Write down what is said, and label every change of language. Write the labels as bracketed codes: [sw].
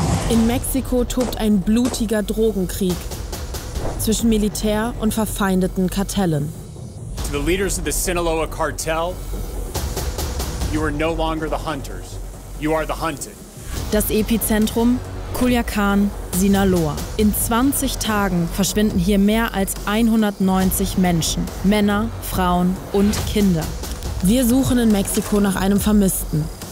[de] In Mexiko tobt ein blutiger Drogenkrieg zwischen Militär und verfeindeten Kartellen. [en] To the leaders of the Sinaloa cartel, you are no longer the hunters, you are the hunted. [de] Das Epizentrum Culiacán, Sinaloa. In 20 Tagen verschwinden hier mehr als 190 Menschen, Männer, Frauen und Kinder. Wir suchen in Mexiko nach einem Vermissten.